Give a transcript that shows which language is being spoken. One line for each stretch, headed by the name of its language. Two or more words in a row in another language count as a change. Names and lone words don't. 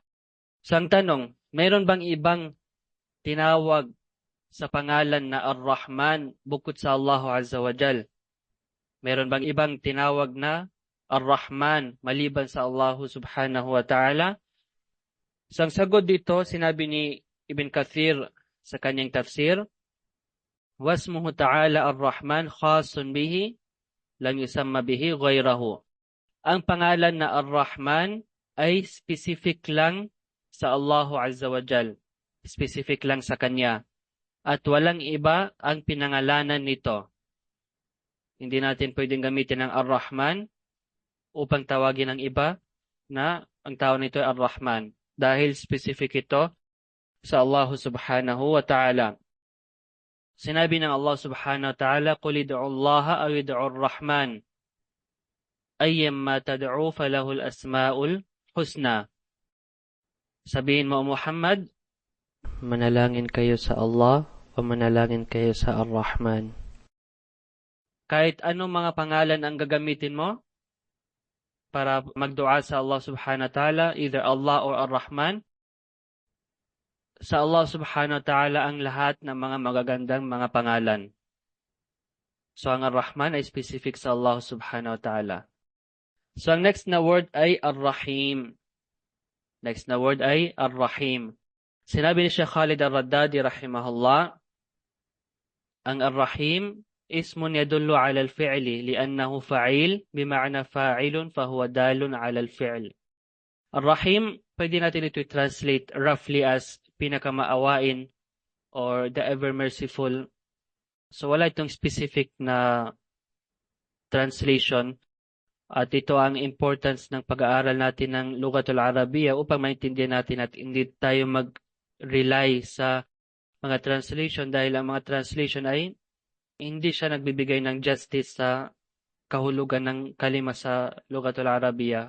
Filipino: So, ang tanong, mayroon bang ibang tinawag sa pangalan na Ar-Rahman bukod sa Allah
Arabic: عز وجل?
Filipino: Mayroon bang ibang tinawag na Ar-Rahman maliban sa Allah
Arabic: سبحانه وتعالى?
Filipino: So, ang sagot dito, sinabi ni Ibn Kathir sa kanyang tafsir,
Arabic: واسمه تعالى الرحمن خاص به لم يسم به غيره.
Filipino: Ang pangalan na ar-Rahman ay specific lang sa Allah
Arabic: عز وجل.
Filipino: Specific lang sa Kanya. At walang iba ang pinangalanan nito. Hindi natin pwedeng gamitin ang ar-Rahman upang tawagin ang iba na ang tawag nito ay ar-Rahman. Dahil specific ito sa Allah
Arabic: سبحانه وتعالى.
Filipino: Sinabi ng
Arabic: Allah سبحانه وتعالى, قُلِ ادْعُوا اللَّهَ أَوِ ادْعُوا الرَّحْمَنَ أَيَّمَّا تَدْعُوا فَلَهُ الْأَسْمَاءُ الْحُسْنَى.
Filipino: Sabihin mo, Muhammad, manalangin kayo sa Allah o manalangin kayo sa Ar-Rahman. Kahit anong mga pangalan ang gagamitin mo para magdua sa Allah
Arabic: سبحانه وتعالى,
English: either Allah or Ar-Rahman,
Filipino: sa Allah
Arabic: سبحانه وتعالى
Filipino: ang lahat ng mga magagandang mga pangalan. So, ang Ar-Rahman ay specific sa Allah
Arabic: سبحانه وتعالى.
Filipino: So, ang next na word ay Ar-Rahim. Next na word ay Ar-Rahim. Sinabi ni Sheikh Khalid Al-Raddadi rahimahullah, ang Ar-Rahim
Arabic: اسم يدل على الفعل لأنه فاعل بمعنى فاعل فهو دال على الفعل.
Filipino: Ar-Rahim, pwede natin ito i-translate
English: roughly as
Filipino: pinakamaawain or
English: the ever merciful.
Filipino: So wala itong specific na translation. At ito ang importance ng pag-aaral natin ng
Arabic: لغة العربية
Filipino: upang maintindihan natin at hindi tayo mag-rely sa mga translation dahil ang mga translation ay hindi siya nagbibigay ng justice sa kahulugan ng kalima sa
Arabic: لغة العربية.